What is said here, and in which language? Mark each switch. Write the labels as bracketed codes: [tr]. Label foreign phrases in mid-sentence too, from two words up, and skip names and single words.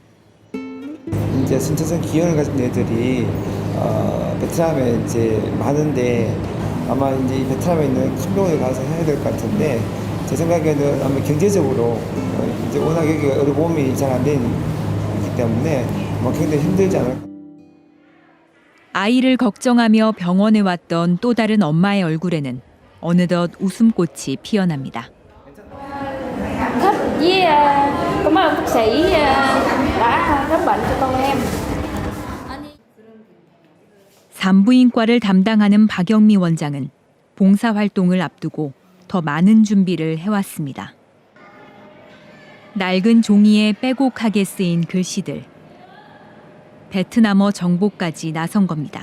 [ko] 이제 선천성 기형을 가진 애들이 베트남에 이제 많은데 아마 이제 이 베트남에 있는 큰 병원에 가서 해야 될 것 같은데 제 생각에는 아마 경제적으로 이제 워낙 여기가 의료보험이 잘 안 되기 때문에 뭐 굉장히 힘들지 않을까. 아이를 걱정하며 병원에 왔던 또 다른 엄마의 얼굴에는 어느덧 웃음꽃이 피어납니다. [vi] Thích với cảm ơn bác sĩ đã khám bệnh cho con em. [ko] 산부인과를 담당하는 박영미 원장은 봉사활동을 앞두고 더 많은 준비를 해왔습니다. 낡은 종이에 빼곡하게 쓰인 글씨들. 베트남어 정보까지 나선 겁니다.